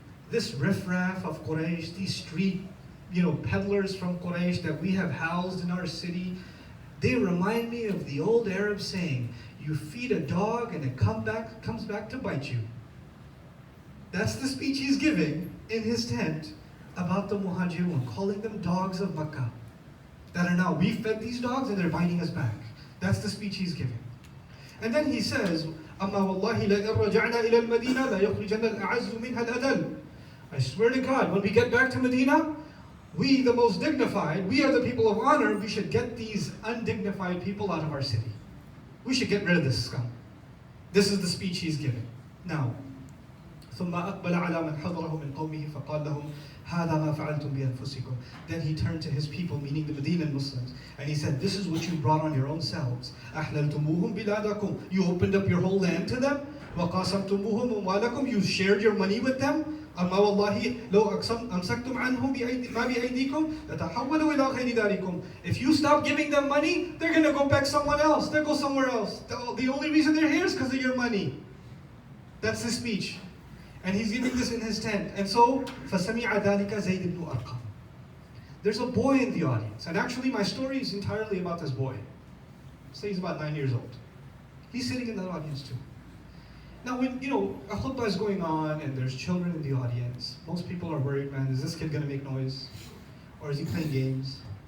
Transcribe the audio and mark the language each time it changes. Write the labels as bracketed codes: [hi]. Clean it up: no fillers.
[en] This riffraff of Quraysh, these street, peddlers from Quraysh that we have housed in our city, they remind me of the old Arab saying, you feed a dog and it comes back to bite you. That's the speech he's giving in his tent about the Muhajirun, calling them dogs of Makkah. That are now, we fed these dogs and they're biting us back. That's the speech he's giving. And then he says, [ar] أَمَّا وَاللَّهِ لَإِن رَجَعْنَا إِلَى الْمَدِينَةِ لَيُخْرِجَنَّ الْأَعَزُّ مِنْهَا الْأَذَلُّ. [en] I swear to God, when we get back to Medina, we, the most dignified, we are the people of honor, we should get these undignified people out of our city. We should get rid of this scum. This is the speech he's giving. [ar] Now, ثم أقبل على من حضره من قومه فقال لهم هذا ما فعلتم بأنفسكم. [en] Then he turned to his people, meaning the Medinan Muslims, and he said, this is what you brought on your own selves. [ar] أحللتموهم بلادكم. [en] You opened up your whole land to them. [ar] وقاسمتموهم أموالكم. [en] You shared your money with them. [ar] أما والله لو أمسكتم عنهم ما بأيديكم لتحولوا إلى غير ذلكم. [en] If you stop giving them money, they're going to go back somewhere else. They'll go somewhere else. The only reason they're here is because of your money. That's the speech. And he's giving this in his tent. And so, [ar] فَسَمِعَ ذَلِكَ زَيْدِ بْنُ أَرْقَمَ. [en] There's a boy in the audience. And actually my story is entirely about this boy. Say he's about 9 years old. He's sitting in the audience too. Now when, a khutbah is going on and there's children in the audience, most people are worried, man, is this kid going to make noise? Or is he playing games?